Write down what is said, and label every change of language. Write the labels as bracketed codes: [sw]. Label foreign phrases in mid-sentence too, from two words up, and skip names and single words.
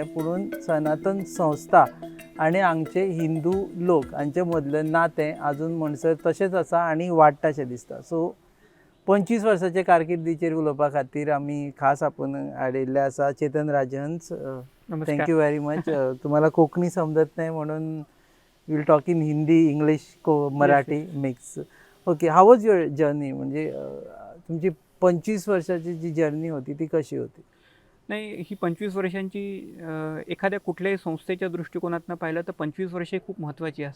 [kok] पुणून सनातन संस्था आनी हांगचे हिंदू लोक हांचे मदलें नातें आजून म्हणसर तशेंच आसा आनी वाडटाशें दिसता. सो 25 वर्सांचे कारकिर्दीचेर उलोवपा खातीर आमी खास आपण हाडिल्ले आसा चेतन राजहंस. [en] thank you very much. [mr] तुम्हाला कोंकणी समजत नाही म्हणून [en] will talk in Hindi, English, Marathi mix. okay, how was your journey? [mr] म्हणजे तुमची 25 वर्षाची जी जर्नी होती ती कशी होती? नाही, ही 25 वर्षांची एखाद्या कुठल्याही संस्थेच्या दृष्टिकोनातून पाहिलं तर 25 वर्षे खूप महत्त्वाची असतात.